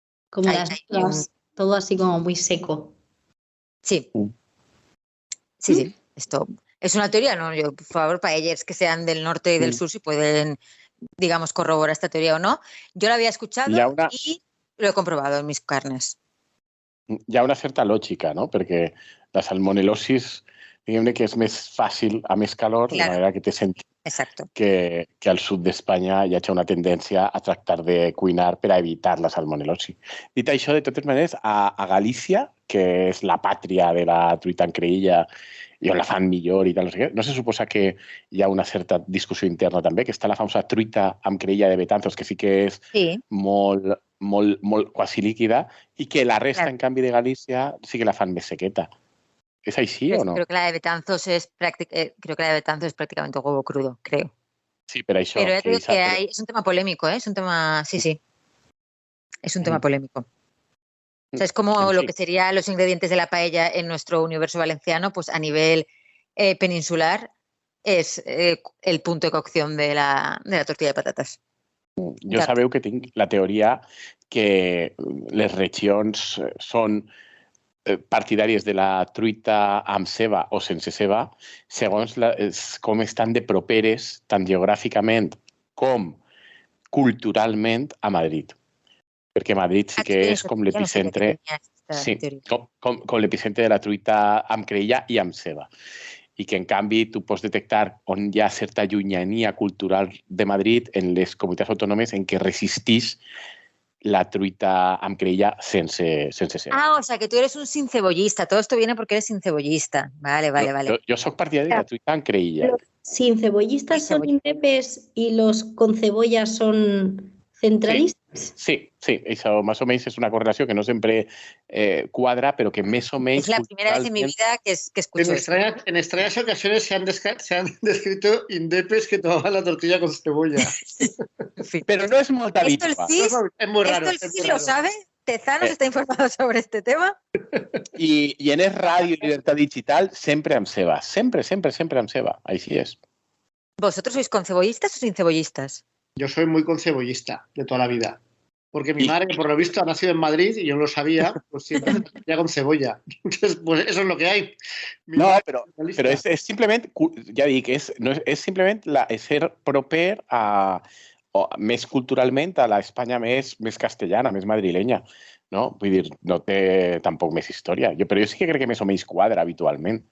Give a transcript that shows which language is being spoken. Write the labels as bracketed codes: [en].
[es] Como las otras, todo así como muy seco. Sí. Sí. Esto es una teoría, ¿no? Yo, por favor, paellers que sean del norte y del sur, si pueden, digamos, corroborar esta teoría o no. Yo la había escuchado y lo he comprobado en mis carnes. [ca] Hi ha una certa lògica, no? Perquè la salmonelosis, diguem-ne que és més fàcil a més calor, de manera que té sentit que al sud d'Espanya hi hagi una tendència a tractar de cuinar per a evitar la salmonelosi. Dit això, de totes maneres, a Galícia, que és la pàtria de la truita en creïlla i on la fan millor i tal, no sé què, no se suposa que hi ha una certa discussió interna també, que està la famosa truita amb creïlla de Betanzos, que sí que és molt quasi líquida, i que la resta, en canvi, de Galícia sí que la fan més sequeta. [es] ¿Es así o no? Creo que la de Betanzos es prácticamente huevo crudo, creo. Sí, pero eso. Pero es un tema polémico, ¿eh? Es un tema, sí. Es un tema polémico. O sea, es como lo que serían los ingredientes de la paella en nuestro universo valenciano, pues a nivel peninsular es el punto de cocción de la tortilla de patatas. [ca] Jo sabeu que tinc la teoria que les regions són partidàries de la truita amb ceba o sense ceba, segons com estan de properes, tant geogràficament com culturalment, a Madrid. Perquè Madrid sí que és com l'epicentre sí, com l'epicentre de la truita amb creïlla i amb ceba. I que, en canvi, tu pots detectar on hi ha certa llunyania cultural de Madrid en les comunitats autònomes en què resistís la truita amb creïlla sense ceba. [es] Ah, o sea, que tú eres un sincebollista. Todo esto viene porque eres sincebollista. Vale. [ca] Jo soc partidari de la truita amb creïlla. [es] ¿Los sincebollistas son indepes y los con cebolla son centralistas? Sí, eso más o menos es una correlación que no siempre cuadra, pero que más o menos... Es la primera vez en mi vida que escucho en extrañas ocasiones se han descrito indepes que tomaban la tortilla con cebolla. Pero no es muy habitual. Es muy raro. ¿Esto el CIS lo sabe? ¿Tezanos está informado sobre este tema? Y en Es Radio y Libertad Digital siempre [ca] amb ceba. [es] Siempre [ca] amb ceba. [es] Ahí sí es. ¿Vosotros sois concebollistas o sin cebollistas? Yo soy muy concebollista de toda la vida. Porque mi madre, por lo visto, ha nacido en Madrid y yo no lo sabía, pues siempre ya con cebolla. Entonces, pues eso es lo que hay. No, pero es simplemente, [ca] ya dic, és simplement ser proper més culturalment a l'Espanya més castellana, més madrilenya. No? Vull dir, no té tampoc més història. Però jo sí que crec que més o menys quadra habitualment.